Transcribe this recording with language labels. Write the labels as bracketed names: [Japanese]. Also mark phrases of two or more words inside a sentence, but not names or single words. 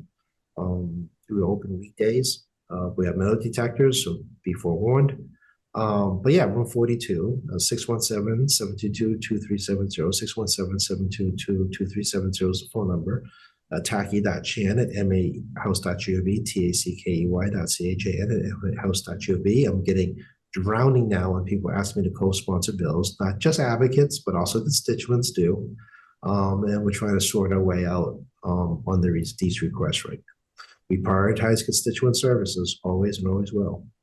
[English] We open weekdays. We have metal detectors, so be forewarned. But yeah, room 42, 617-722-2370, 617-722-2370 is the phone number. Tacky.chan at mahouse.gov, tackey.chan at house.gov. I'm getting drowning now when people ask me to co-sponsor bills, not just advocates, but also constituents do. And we're trying to sort our way out on these requests right now. We prioritize constituent services, always and always will.